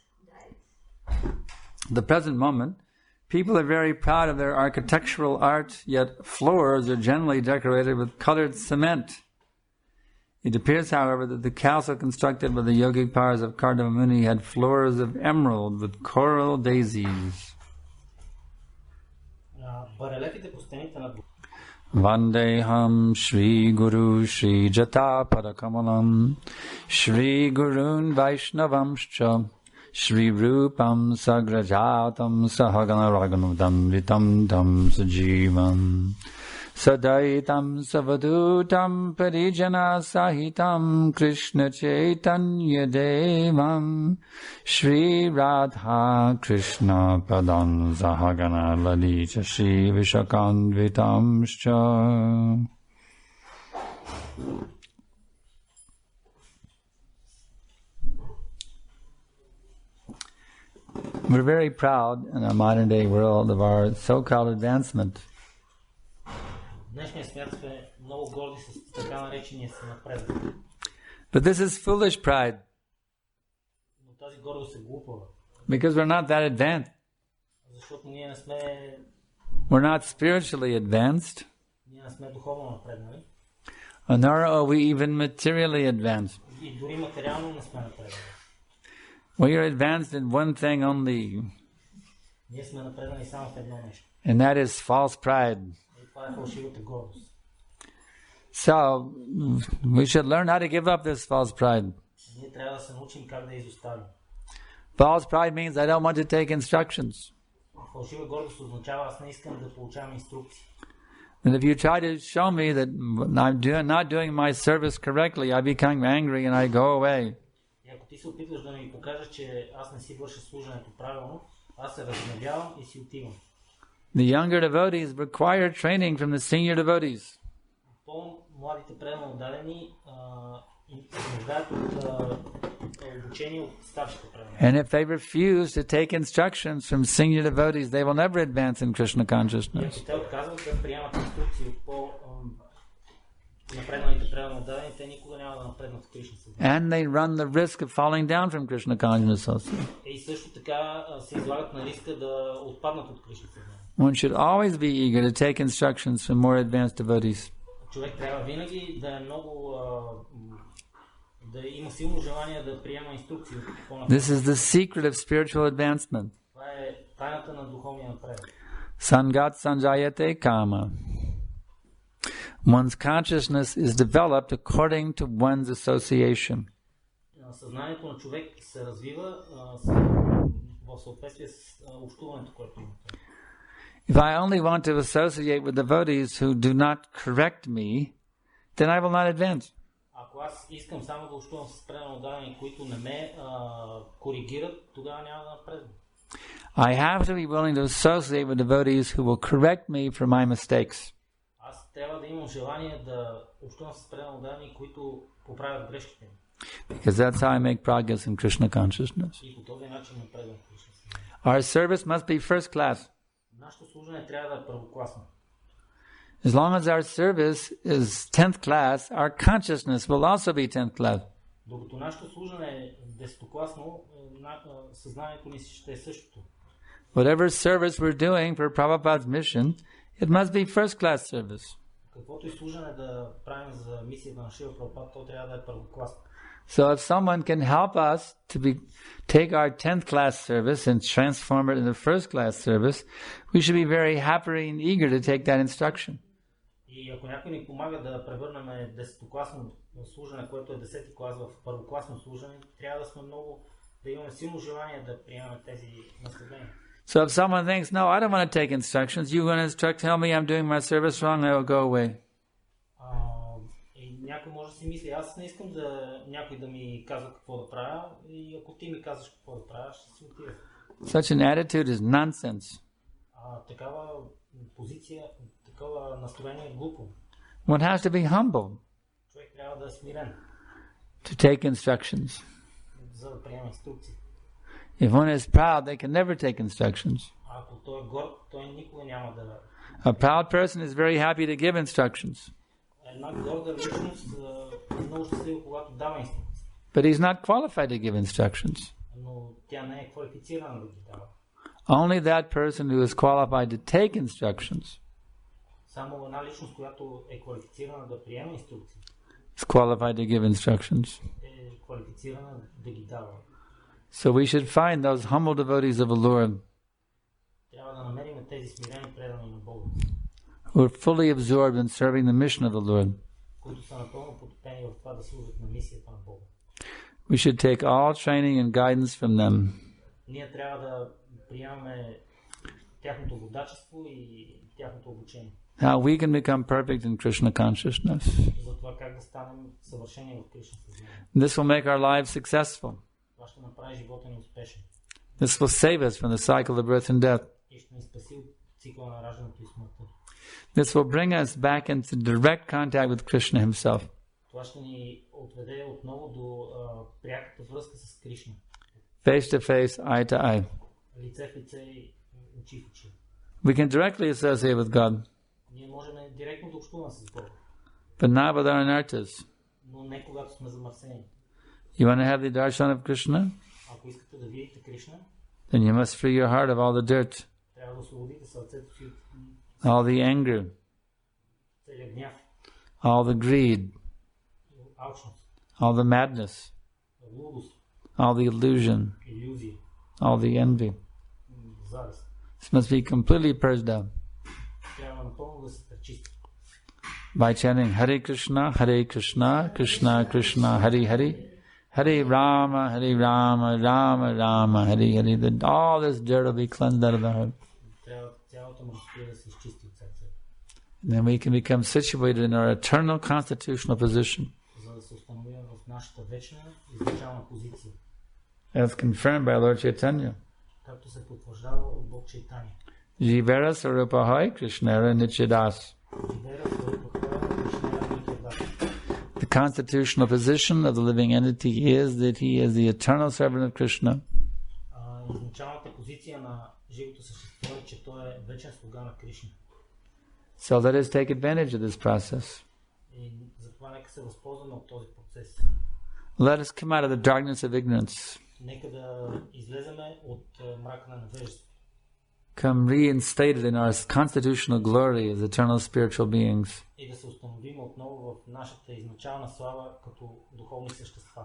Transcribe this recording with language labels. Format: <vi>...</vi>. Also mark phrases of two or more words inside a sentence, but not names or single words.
<en>The present moment, people are very proud of their architectural art, yet floors are generally decorated with colored cement. It appears, however, that the castle constructed by the yogic powers of Kardama Muni had floors of emerald with coral daisies.</en> <sa>वन्देहं श्री गुरु श्री युत पदकमलं श्री गुरून् वैष्णवांश्च श्री रूपं साग्रजातं सहगण रघुनाथं अन्वितं तं सजीवं साद्वैतं सावधूतं परिजन सहितं कृष्ण चैतन्य देवं श्री राधा कृष्ण पादं सहगण ललिता श्री विशाखान्वितांश्च.</sa> <en>We're very proud in our modern day world of our so-called advancement. But this is foolish pride. Because we're not that advanced.</en> <bg>Защото ние не сме...</bg> <en>We're not spiritually advanced,</en> <bg>Ние не сме духовно напреднали.</bg> <en>nor are we even materially advanced.</en> <bg>И дори материално не сме напреднали.</bg> <en>We are advanced in one thing only,</en> <bg>Ние сме напреднали само в едно нещо.</bg> <en>and that is false pride.</en> <bg>И това е фалшивата гордост.</bg> <en>So, we should learn how to give up this false pride.</en> <bg>Ние трябва да се научим как да изоставим.</bg> <en>False pride means I don't want to take instructions.</en> <bg>Фалшива гордост означава аз не искам да получавам инструкции.</bg> <en>And if you try to show me that I'm not doing my service correctly, I become angry and I go away.</en> <bg>И ако ти се опитваш да ми покажеш, че аз не си върша служенето правилно, аз се разгневявам и си отивам.</bg> <en>The younger devotees require training from the senior devotees.</en> <bg>По-младите преданно отдадени се нуждаят от обучение от старшите преданни.</bg> <en>And if they refuse to take instructions from senior devotees, they will never advance in Krishna</en> <bg>И</bg> <en>consciousness.</en> <bg>ако те отказват да приемат инструкции от по-напредналите преданно отдадени, те никога няма да напреднат в Кришна съзнание.</bg> <en>And they run the risk of falling down from Krishna consciousness also.</en> <bg>И също така се излагат на риска да отпаднат от Кришна съзнание.</bg> <en>One should always be eager to take instructions from more advanced devotees.</en> <bg>Човек трябва винаги да е много да има силно желание да приема инструкции от по-напред.</bg> <en>This is the secret of spiritual advancement.</en> <bg>Това е тайната на духовния напредък.</bg> <sa>सङ्गात् सञ्जायते कामः.</sa> <en>One's consciousness is developed according to one's association.</en> <bg>Съзнанието на човек се развива в съответствие с общуването, което има.</bg> <en>If I only want to associate with devotees who do not correct me, then I will not advance.</en> <bg>Ако аз искам само да общувам с преданно отдадени, които не ме коригират, тогава няма да напредвам.</bg> <en>I have to be willing to associate with devotees who will correct me for my mistakes.</en> <bg>Аз трябва да имам желание да общувам с преданно отдадени, които поправят грешките ми.</bg> <en>Because that's how I make progress in Krishna consciousness.</en> <bg>И по този начин напредвам в Кришна.</bg> <en>Our service must be first class.</en> <bg>Нашето служене трябва да е първокласно.</bg> <en>As long as our service is 10th class, our consciousness will also be 10th class.</en> <bg>Докато нашето служене е десетокласно, съзнанието ни ще е същото.</bg> <en>Whatever service we're doing for Prabhupada's mission, it must be first class service.</en> <bg>Каквото и служене да правим за мисията на Шрила Прабхупада, то трябва да е първокласно.</bg> <en>So if someone can help us to take our 10th class service and transform it into first class service, we should be very happy and eager to take that instruction.</en> <bg>И ако някой ни помага да превърнем десетокласно служене, което е 10-ти клас, в първокласно служене, трябва да сме много, да имаме силно желание да приемем тези наследения.</bg> <en>So if someone thinks, no, I don't want to take instructions, you're going to tell me I'm doing my service wrong, I will go away.</en> <bg>И някой може да си мисли, аз не искам някой да ми казва какво да правя, и ако ти ми казваш какво да правя, ще си отида.</bg> <en>Such an attitude is nonsense.</en> <bg>Такава позиция, такова настроение е глупо.</bg> <en>One has to be humble</en> <bg>Човек трябва да е смирен,</bg> <en>to take instructions.</en> <bg>за да приема инструкции.</bg> <en>If one is proud, they can never take instructions.</en> <bg>Ако той е горд, той никога няма да...</bg> <en>A proud person is very happy to give instructions,</en> <bg>Една горда личност е много щастлива, когато дава инструкции.</bg> <en>but he's not qualified to give instructions.</en> <bg>Но тя не е квалифицирана да ги дава.</bg> <en>Only that person who is qualified to take instructions</en> <bg>Само една личност, която е квалифицирана да приема инструкции,</bg> <en>is qualified to give instructions.</en> <bg>е квалифицирана да ги дава.</bg> <en>So we should find those humble devotees of the Lord</en> <bg>Трябва да намерим тези смирени предани на Бога,</bg> <en>who are fully absorbed in serving the mission of the Lord.</en> <bg>които са напълно потопени в това да служат на мисията на Бога.</bg> <en>We should take all training and guidance from them.</en> <bg>Ние трябва да приемаме тяхното водачество и тяхното обучение.</bg> <en>How we can become perfect in Krishna consciousness.</en> <bg>За това как да станем съвършени в Кришна съзнание.</bg> <en>This will make our lives successful.</en> <bg>Това ще направи живота ни успешен.</bg> <en>This will save us from the cycle of birth and death.</en> <bg>И ще ни спаси от цикъла на раждането и смъртта.</bg> <en>This will bring us back into direct contact with Krishna himself.</en> <bg>Това ще ни отведе отново до пряката връзка с Кришна.</bg> <en>Face to face, eye to eye.</en> <bg>Лице в лице и очи в очи.</bg> <en>We can directly associate with God,</en> <bg>Ние можем директно да общуваме с Бога,</bg> <en>but not with our anarthas.</en> <bg>но не когато сме замърсени.</bg> <en>You want to have the darshan of Krishna?</en> <bg>Ако искате да видите Кришна,</bg> <en>Then you must free your heart of all the dirt.</en> <bg>освободите сърцето си от</bg> <en>all the anger,</en> <bg>целия гняв,</bg> <en>all the greed,</en> <bg>алчност,</bg> <en>all the madness,</en> <bg>лудост,</bg> <en>all the illusion,</en> <bg>илюзия,</bg> <en>all the envy.</en> <bg>завист.</bg> <en>This must be completely purged out</en> <bg>Трябва напълно да се пречисти.</bg> <en>by chanting Hare Krishna, Krishna Krishna, Hare Hare, Hare Rama, Rama Rama, Hare Hare. All this dirt will be cleansed out of the heart.</en> <bg>Трябва цялото мърсотия да се изчисти от сърцето.</bg> <en>And then we can become situated in our eternal constitutional position,</en> <bg>За да се установим в нашата вечна изначална позиция.</bg> <en>as confirmed by Lord Chaitanya.</en> <bg>Както се потвърждава от Бог Чайтания.</bg> <bn>জীবের স্বরূপহয় কৃষ্ণের নিত্যদাস.</bn> <en>The constitutional position of the living entity is that he is the eternal servant of Krishna.</en> <bg>Изначалната позиция на живото същество е, че той е вечен слуга на Кришна.</bg> <en>So let us take advantage of this process.</en> <bg>И затова нека се възползваме от този процес.</bg> <en>Let us come out of the darkness of ignorance.</en> <bg>Нека да излеземе от мрака на невежество.</bg> <en>Come reinstated in our constitutional glory as eternal spiritual beings,</en> <bg>И да се установим отново в нашата изначална слава като духовни същества.</bg>